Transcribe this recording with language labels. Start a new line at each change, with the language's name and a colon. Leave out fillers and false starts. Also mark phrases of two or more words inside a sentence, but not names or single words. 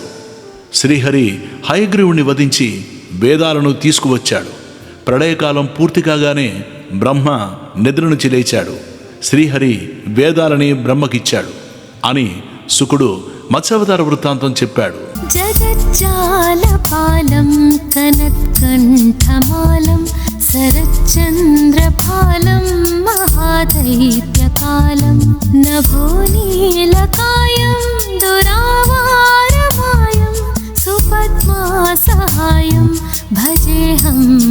Telugu: శ్రీహరి హయగ్రీవుణ్ణి వధించి వేదాలను తీసుకువచ్చాడు. ప్రళయకాలం పూర్తి కాగానే బ్రహ్మ నిద్ర నుంచి లేచాడు. శ్రీహరి వేదాలని బ్రహ్మకిచ్చాడు అని శుకుడు మత్స్యావతార వృత్తాంతం చెప్పాడు.
Sanskrit: जगज्जालपालं कनत्कण्ठमालं शरच्चन्द्रपालं महादैत्यकालं नभोनीलकायं दुरावारमायं सुपद्मासहायं भजेऽहं